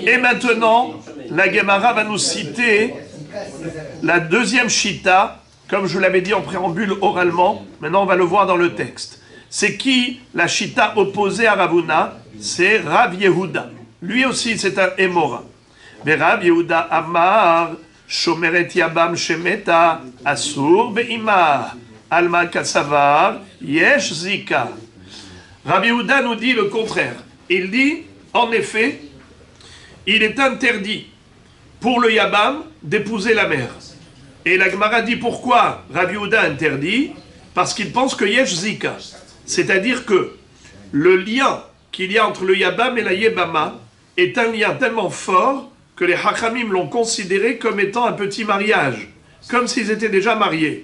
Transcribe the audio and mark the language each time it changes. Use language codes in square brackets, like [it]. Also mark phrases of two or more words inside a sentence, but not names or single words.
[fr] Et maintenant, la Gemara va nous citer la deuxième Shita, comme je l'avais dit en préambule oralement, maintenant on va le voir dans le texte. C'est qui la Shita opposée à Ravuna? C'est Rav Yehuda. Lui aussi, c'est un Émora. [he] Mais רב יהודה אמר, שומרת יבם שמתה, אסור באימה, אלמא קסבר, יש זיקה. [fr] Rav Yehuda nous dit le contraire. Il dit, en effet, il est interdit pour le Yabam d'épouser la mère. Et la Gemara dit pourquoi Rav Yehuda interdit? Parce qu'il pense que [he] יש זיקה. [fr] C'est-à-dire que le lien qu'il y a entre le Yabam et la Yébama est un lien tellement fort que les Hachamim l'ont considéré comme étant un petit mariage, comme s'ils étaient déjà mariés.